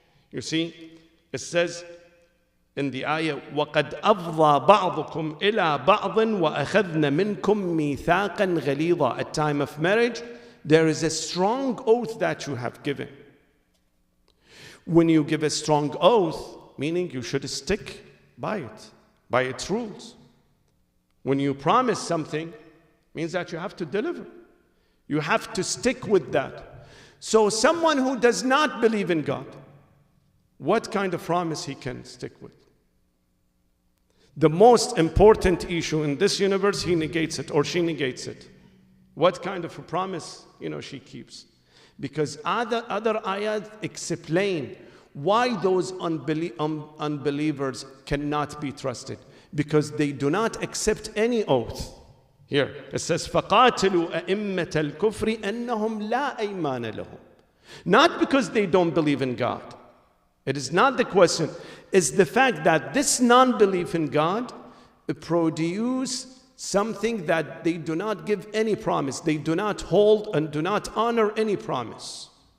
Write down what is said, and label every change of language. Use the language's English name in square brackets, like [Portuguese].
[English] You see, it says in the ayah, [Arabic] وَقَدْ أَفْضَى بَعْضُكُمْ إِلَى بَعْضٍ وَأَخَذْنَ مِنْكُمْ مِيثَاقًا غَلِيظًا. [English] At time of marriage, there is a strong oath that you have given. When you give a strong oath, meaning you should stick by it, by its rules. When you promise something, means that you have to deliver. You have to stick with that. So someone who does not believe in God, what kind of promise he can stick with? The most important issue in this universe, he negates it or she negates it. What kind of a promise, she keeps? Because other ayahs explain why those unbelievers cannot be trusted. Because they do not accept any oath. Here, it says, [Arabic] فَقَاتِلُوا أَئِمَّةَ الْكُفْرِ أَنَّهُمْ لَا أَيْمَانَ لَهُمْ. [English] Not because they don't believe in God. It is not the question. It's the fact that this non-belief in God produces something that they do not give any promise. They do not hold and do not honor any promise.